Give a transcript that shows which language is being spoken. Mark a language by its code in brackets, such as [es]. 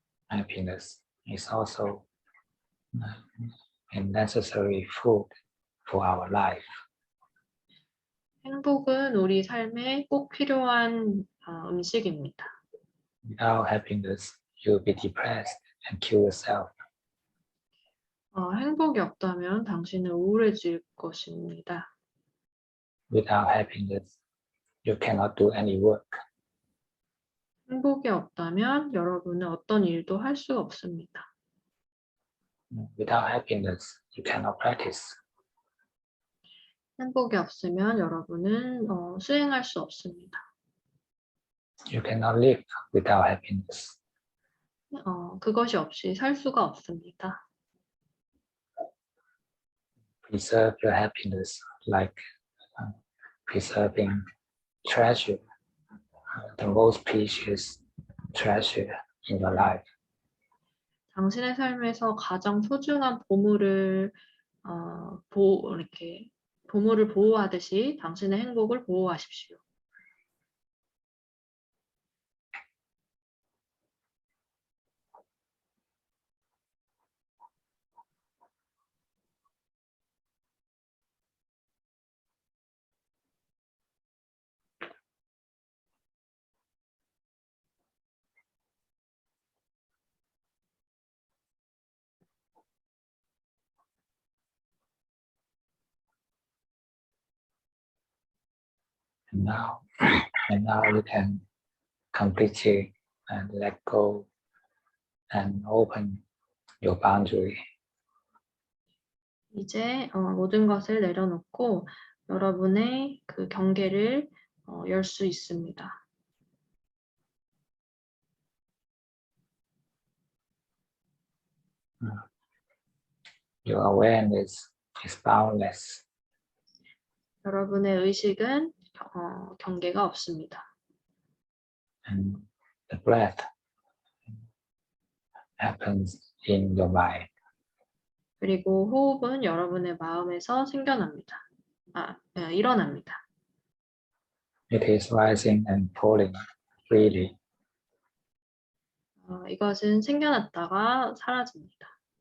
[en] Happiness is also a necessary food for our life. [ko] 행복은 우리 삶에 꼭 필요한 음식입니다. [en] Without happiness, you'll be depressed and kill yourself. [ko] 행복이 없다면 당신은 우울해질 것입니다. [en] Without happiness, you cannot do any work. [ko] 행복이 없다면 여러분은 어떤 일도 할 수가 없습니다. [en] Without happiness, you cannot practice. [ko] 행복이 없으면 여러분은 수행할 수 없습니다. [en] You cannot live without happiness. [ko] 그것이 없이 살 수가 없습니다. [en] Preserve your happiness like preserving treasure, the most precious treasure in your life. [ko] 당신의 삶에서 가장 소중한 보물을 이렇게 보물을 보호하듯이 당신의 행복을 보호하십시오. [en] And now you can completely let go and open your boundary. [ko] 이제 모든 것을 내려놓고 여러분의 그 경계를 열 수 있습니다. [en] Your awareness is boundless. [ko] 여러분의 의식은 경계가 없습니다. [en] And the breath happens in your mind. [ko] 그리고 호흡은 여러분의 마음에서 생겨납니다. 일어납니다. [en] It is rising and falling freely. [ko] 이것은 생겨났다가 사라집니다.